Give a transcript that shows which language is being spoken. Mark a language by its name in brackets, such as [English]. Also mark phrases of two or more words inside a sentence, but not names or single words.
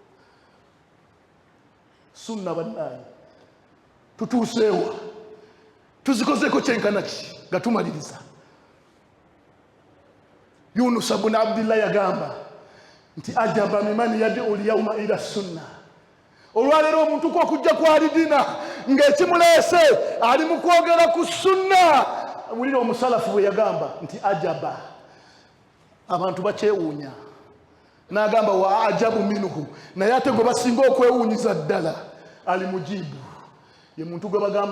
[Ganda] Sunna bannaye tutuuseewa tuzikozeeko kyenkana ki nga tumaliriza. Yunus ibn Abdillah yagamba nti [Arabic] عجبا ممن يدعو اليوم إلى السنة. [Ganda] Olwaleero omuntu okujja ku alidina ng'ekimuleese ali mu kwogera ku sunna. Wulira omusalafu bwe yagamba nti ajaba, abantu bakyewuunya. N'agamba [Arabic] وأعجب منه, [Ganda] naye ate gwe basinga okwewuunyiza ddala ali mujibu ye muntu gwe bagamba